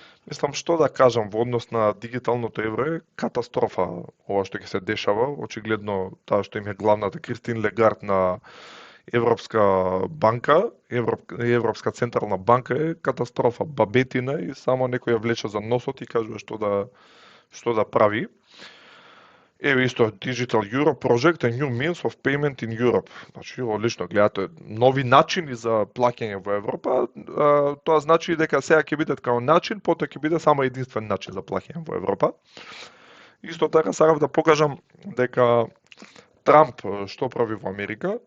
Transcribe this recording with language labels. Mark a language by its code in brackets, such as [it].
[mk] Мислам, што да кажам во однос на дигиталното евро е катастрофа ова што ќе се дешава, очигледно таа што им е главната Кристин Легард на Европска банка, Европска централна банка е катастрофа, бабетина и само некој ја влече за носот и кажува што да прави. Еве исто [en] Digital Euro Project a new means of payment in Europe. [mk] Значи, одлично, гледате, нови начини за плаќање во Европа, тоа значи дека сега ќе биде како начин, потоа ќе биде само единствен начин за плаќање во Европа. Исто така сакав да покажам дека Трамп што прави во Америка?